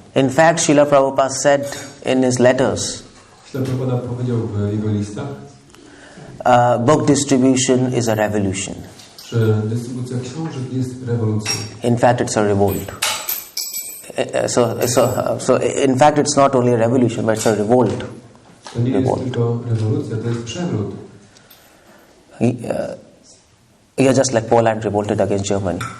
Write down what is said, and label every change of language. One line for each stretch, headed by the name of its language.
English: In fact, Srila Prabhupada said in his letters,
Polish: Śrila Prabhupada powiedział w jego listach,
English: book distribution is a revolution.
Polish: że dystrybucja książek jest rewolucją.
English: In fact, it's a revolt. So in fact, it's not only a revolution, but it's a revolt.
Polish: To nie jest tylko rewolucja, to jest przewrót.
English: Yeah, just like Poland revolted against Germany.